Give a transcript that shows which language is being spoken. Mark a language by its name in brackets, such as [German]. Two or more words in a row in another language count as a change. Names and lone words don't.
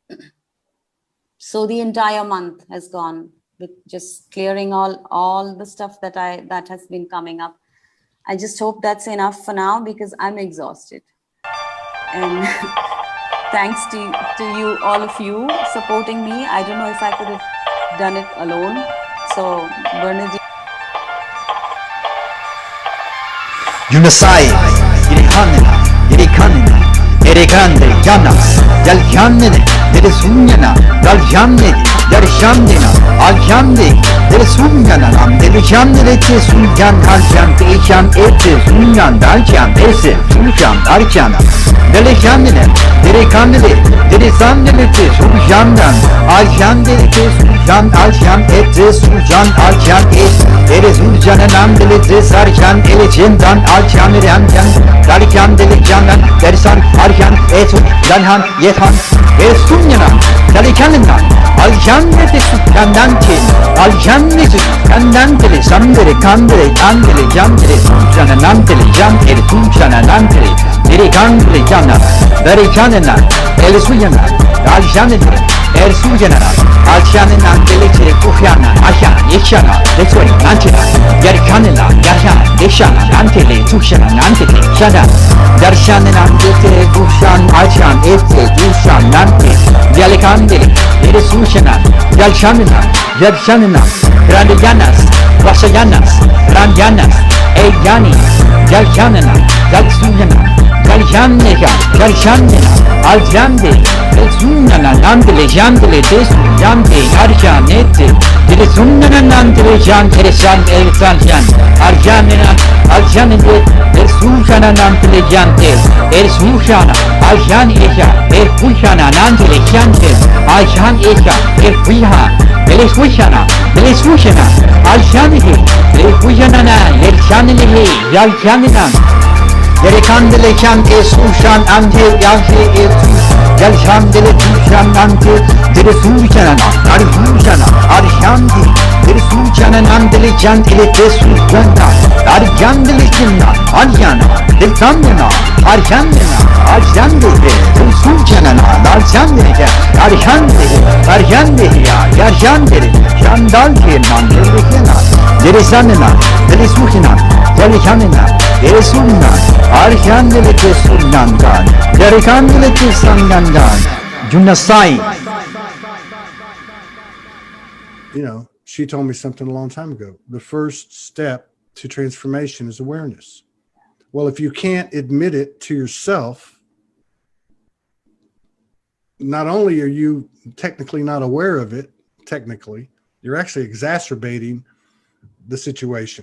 [English] So the entire month has gone with just clearing all the stuff that has been coming up. I just hope that's enough for now, because I'm exhausted. And thanks to you, all of you, supporting me. I don't know if I could have done it alone. So Bernadette. Yunusai, Irihanina, Irikanina, Erikande, Yanas, Yalkanine, Medisunyana. dal jamne dar shamdina al jamde del sungan nam del jamne te sungan al jam te jam ete sungan dal jam ese sungan al jam del jamne del kandile del sandile te sungan al jamde te sungan al jam ete sungan al jam ese del sungan nam del te sarjan el jindan al jam ran jam dal jam del jandan der sar arjan etu danhan yetan el sungan dal jamne al jamne te sungan kin al jamne te sungan del sandile kandile andile jamde sungan nam del jam el sungan nam del diri kandile jana dari janana el sungan al jamne el sungan al jamne nam del te kufyana asha yeshana desoi nantina yer kanela yasha deshana nantele tushana nantele shana darshana nantele kufyan ashan ete dushan nante yale kandele el sungan yal shamina yal shamina grande yanas vasayanas ranyanas eyani yal shamina yal sungan yal shamina yal shamina al jamde el sungan nantele jamde desu jamde arjanete dile sungan nantele jamde san el sanjan arjanena aljanete el sungan nantele jamde el sungan aljan eja el pushana nantele jamde aljan eja el puha el sushana aljanete el pushana el janele yal janena yere kandele kan esushan ante yalhe etu yal shandele tushan ante dere sushana ari sushana ari shandi dere sushana nandele jandele tesujana ari jandele kinna aryana del tamna ari shandena ari shandele del sushana ari shandele ari shandele ya yar shandele shandal ke nandele kena dere sanna dere sushana dere shandena dere sunna arcandele che sunnandan dericandele che sangandan junasai. You know, she told me something a long time ago. The first step to transformation is awareness. Well, if you can't admit it to yourself, not only are you technically not aware of it, you're actually exacerbating the situation.